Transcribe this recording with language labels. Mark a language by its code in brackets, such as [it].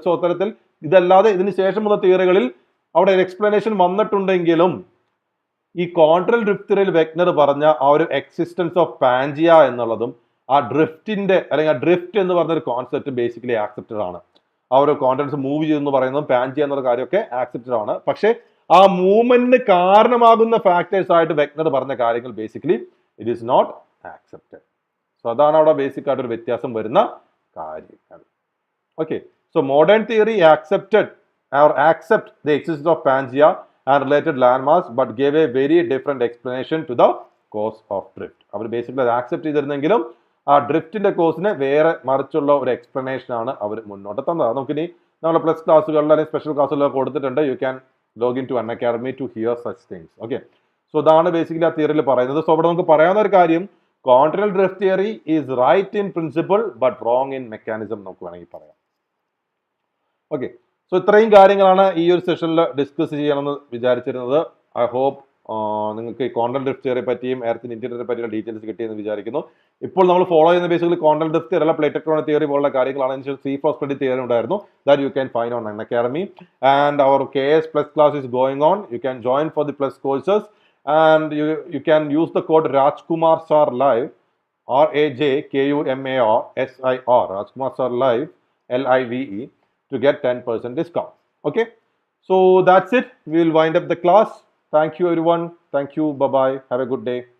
[ml] So അത്തരത്തിൽ ഇതല്ലാതെ ഇതിന് ശേഷമുള്ള തിയറികളിൽ അവിടെ ഒരു എക്സ്പ്ലനേഷൻ വന്നിട്ടുണ്ടെങ്കിലും ഈ കോണ്ടിനൽ ഡ്രിഫ്റ്റ് തിയറിയിൽ വെഗ്നർ പറഞ്ഞ ആ ഒരു എക്സിസ്റ്റൻസ് ഓഫ് പാൻജിയ എന്നുള്ളതും ആ ഡ്രിഫ്റ്റിന്റെ അല്ലെങ്കിൽ ആ ഡ്രിഫ്റ്റ് എന്ന് പറഞ്ഞ ഒരു കോൺസെപ്റ്റ് ബേസിക്കലി ആക്സെപ്റ്റഡ് ആണ്. ആ ഒരു കോണ്ടിനെന്റ്സ് മൂവ് ചെയ്യുന്നു പറയുന്നതും പാൻജിയ എന്നുള്ള കാര്യമൊക്കെ ആക്സെപ്റ്റഡ് ആണ്. പക്ഷേ ആ മൂവ്മെന്റിന് കാരണമാകുന്ന ഫാക്ടേഴ്സ് ആയിട്ട് വെഗ്നർ പറഞ്ഞ കാര്യങ്ങൾ basically [en] It is not accepted. [ml] So അതാണ് അവിടെ ബേസിക് ആയിട്ട് ഒരു വ്യത്യാസം വരുന്ന കാര്യങ്ങൾ. [en] Okay, so modern theory accept the existence of Pangea and related landmass but gave a very different explanation to the cause of drift. [ml] Our basically അത് accept ചെയ്തിരുന്നെങ്കിലും ആ ഡ്രിഫ്റ്റിന്റെ കോസിന് വേറെ മറിച്ചുള്ള ഒരു എക്സ്പ്ലനേഷൻ ആണ് അവർ മുന്നോട്ട് തന്നത്. നമുക്കിനി നമ്മുടെ പ്ലസ് ക്ലാസ്സുകളിൽ അല്ലെങ്കിൽ സ്പെഷ്യൽ ക്ലാസ്സുകളിലൊക്കെ കൊടുത്തിട്ടുണ്ട്. [en] You can log into Unacademy to hear such things. Okay, [ml] so അതാണ് ബേസിക്കലി ആ തിയറിയിൽ പറയുന്നത്. സോ അവിടെ നമുക്ക് പറയാവുന്ന ഒരു കാര്യം, [en] continental drift theory is right in principle but wrong in mechanism [ml] നമുക്ക് വേണമെങ്കിൽ പറയാം. ഓക്കെ, സോ ഇത്രയും കാര്യങ്ങളാണ് ഈ ഒരു സെഷനിൽ ഡിസ്കസ് ചെയ്യണമെന്ന് വിചാരിച്ചിരുന്നത്. ഐ ഹോപ്പ് നിങ്ങൾക്ക് ഈ കോൺട്രൽ ഡ്രിഫ്റ്റ് തിയറിയെ പറ്റിയും എർത്തിന് ഇന്റീരിയറെ പറ്റിയുള്ള ഡീറ്റെയിൽസ് കിട്ടിയെന്ന് വിചാരിക്കുന്നു. ഇപ്പോൾ നമ്മൾ ഫോളോ ചെയ്യുന്ന ബേസിക്കലി കോൺട്രൽ ഡ്രിഫ്റ്റ് തിയറി അല്ല, പ്ലേറ്റ് ടെക്ടോണിക് തിയറി പോലുള്ള കാര്യങ്ങളാണ്. അതിനുശേഷം സീ ഫോസ്ഫേറ്റ് തിയറി ഉണ്ടായിരുന്നു. [en] That you can find on Unacademy. And our KS plus class is going on. You can join for the plus courses and you can use the code Rajkumar Sir Live, RAJKUMAR SIR, Rajkumar Sir Live LIVE, to get 10% discount. Okay, so that's it. We will wind up the class. Thank you everyone. Thank you. Bye bye. Have a good day.